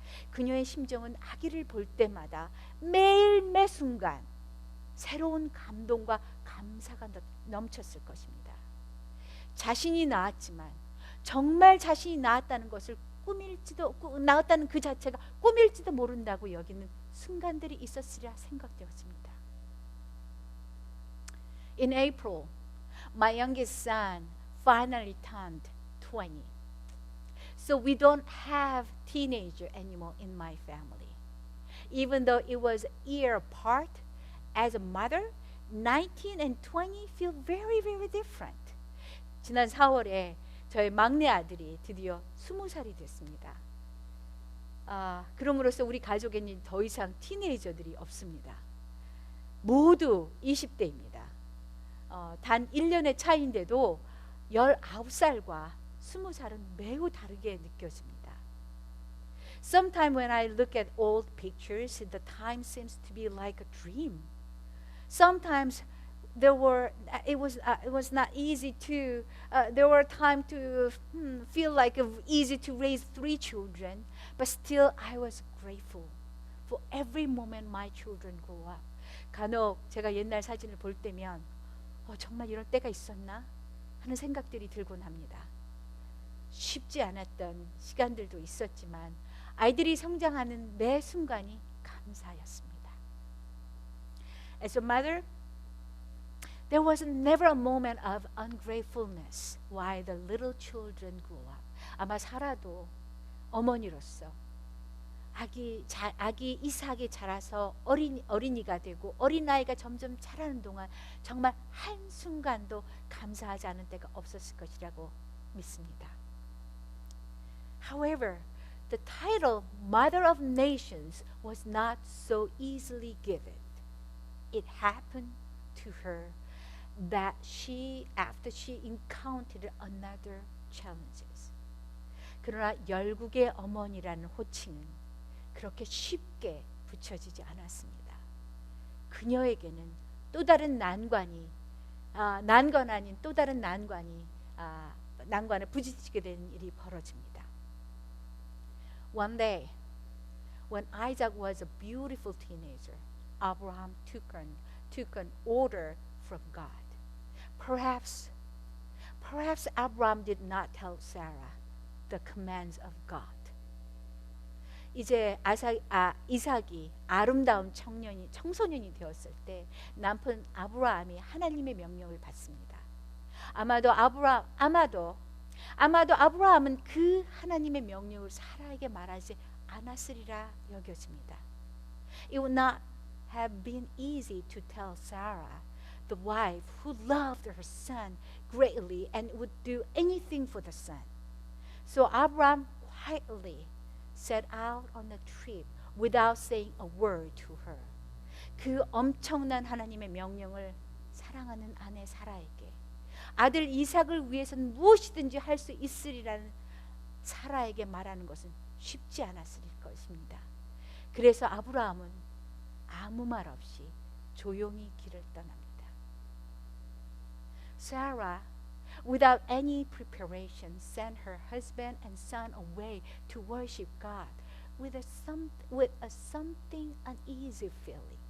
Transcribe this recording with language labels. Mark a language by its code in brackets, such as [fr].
[ko] 그녀의 심정은 아기를 볼 때마다 매일 매 순간 새로운 감동과 감사가 넘쳤을 것입니다. 자신이 낳았지만 정말 자신이 낳았다는 것을 낳았다는 그 자체가 꿈일지도 모른다고 여기는 순간들이 있었으리라 생각되었습니다. [en] In April, my youngest son finally turned 20. So we don't have teenager anymore in my family. Even though it was a year apart, as a mother, 19 and 20 feel very, very different. [ko] 지난 4월에 저희 막내 아들이 드디어 20살이 됐습니다. 그럼으로써 우리 가족에는 더 이상 티네이저들이 없습니다. 모두 20대입니다. 단 1년의 차이인데도 19살과 20살은 매우 다르게 느껴집니다. [en] Sometimes when I look at old pictures, the time seems to be like a dream. Sometimes it was not easy to there were time to feel like it was easy to raise 3 children, but still I was grateful for every moment my children grow up. [ko] 간혹 제가 옛날 사진을 볼 때면 정말 이럴 때가 있었나 하는 생각들이 들곤 합니다. 쉽지 않았던 시간들도 있었지만 아이들이 성장하는 매 순간이 감사였습니다. [en] As a mother, there was never a moment of ungratefulness while the little children grew up. [ko] 아마 사라도 어머니로서 아기 이삭이 자라서 어린이가 되고 어린아이가 점점 자라는 동안 정말 한순간도 감사하지 않은 때가 없었을 것이라고 믿습니다. [en] However, the title Mother of Nations was not so easily given. It happened to her that after she encountered another challenges. [ko] 그러나 열국의 어머니라는 호칭은 그렇게 쉽게 붙여지지 않았습니다. 그녀에게는 또 다른 난관이 난관 아닌 또 다른 난관을 부딪히게 되는 일이 벌어집니다. [en] One day, when Isaac was a beautiful teenager, Abraham took an order from God. Perhaps Abraham did not tell Sarah the commands of God. [ko] 이제 이삭이 아름다운 청소년이 되었을 때 남편 아브라함이 하나님의 명령을 받습니다. 아마도 아브라함은 그 하나님의 명령을 사라에게 말하지 않았으리라 여겨집니다. [en] It would not have been easy to tell Sarah, the wife who loved her son greatly and would do anything for the son. So Abraham quietly set out on a trip without saying a word to her. [ko] 그 엄청난 하나님의 명령을 사랑하는 아내 사라에게 아들 이삭을 위해서는 무엇이든지 할 수 있으리라는 사라에게 말하는 것은 쉽지 않았을 것입니다. 그래서 아브라함은 아무 말 없이 조용히 길을 떠납니다. [en] Sarah, without any preparation, sent her husband and son away to worship God with a something uneasy feeling.